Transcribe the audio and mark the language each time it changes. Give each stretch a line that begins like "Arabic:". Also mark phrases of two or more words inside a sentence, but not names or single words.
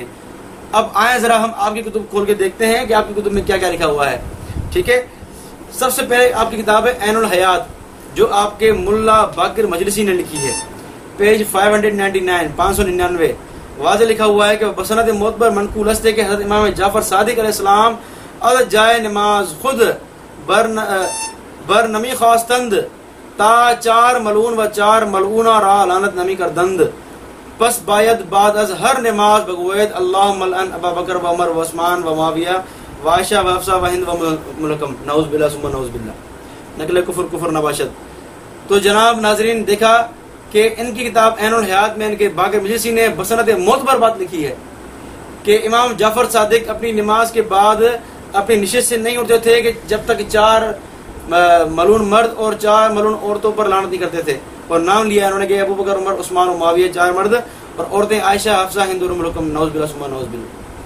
Urdu: اب آئیں ذرا ہم آپ کی کتب کھول کے دیکھتے ہیں کہ آپ کی کتب میں کیا کیا لکھا ہوا ہے، ٹھیک ہے؟ سب سے پہلے آپ کی کتاب ہے عین الحیات، جو آپ کے ملا باقر مجلسی نے لکھی ہے، پیج 599 واضح لکھا ہوا ہے کہ
Persian: بسنت معتبر منقول است کہ حضرت امام جعفر صادق علیہ السلام از جائے نماز خود بر نمی خواستند تا 4 ملعون و 4 ملعونہ را لعنت نمی کردند، پس باید بعد از ہر نماز بگوید
Arabic: اللہم لعن ابا بکر و عمر و عثمان و معاویہ و عائشہ و حفصہ و ہند و ملکم، نعوذ باللہ ثم نعوذ باللہ،
Persian: نقل کفر نباشد۔
Urdu: تو جناب ناظرین، دیکھا کہ ان کی کتاب عین الحیات میں ان کے باقر مجلسی نے
Persian: بسنت معتبر
Urdu: بات لکھی ہے کہ امام جعفر صادق اپنی نماز کے بعد اپنی نشست سے نہیں اٹھتے تھے کہ جب تک 4 ملعون مرد اور 4 ملعون عورتوں پر لعنت نہیں کرتے تھے، اور نام لیا انہوں نے کہ ابو بکر، عمر، عثمان و معاویہ 4 مرد اور عورتیں عائشہ، حفصہ، ہند و ملکم،
Arabic: نعوذ باللہ ثم نعوذ باللہ۔